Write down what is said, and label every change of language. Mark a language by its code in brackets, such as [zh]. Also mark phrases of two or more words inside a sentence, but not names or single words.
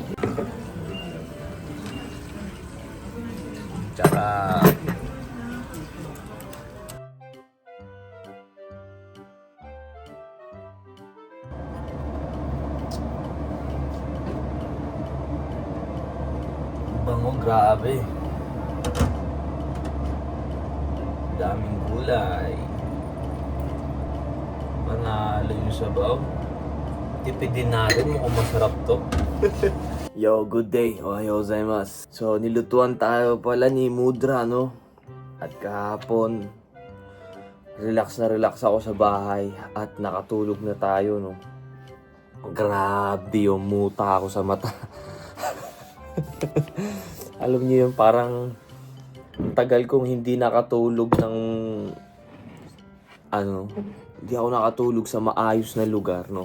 [tl] Tsaka bango, grabe. Daming gulay. Panalo yung sabaw. Tipidin natin, mukhang masarap to. [en] Yo, good day. [ja] おはようございます. [tl] So, nilutuan tayo pala ni Mudra, no? At kahapon, relax ako sa bahay at nakatulog na tayo, no? Grabe yung muta ako sa mata. Alam niyo yung parang Ang tagal kong hindi nakatulog ng hindi ako nakatulog sa maayos na lugar, no.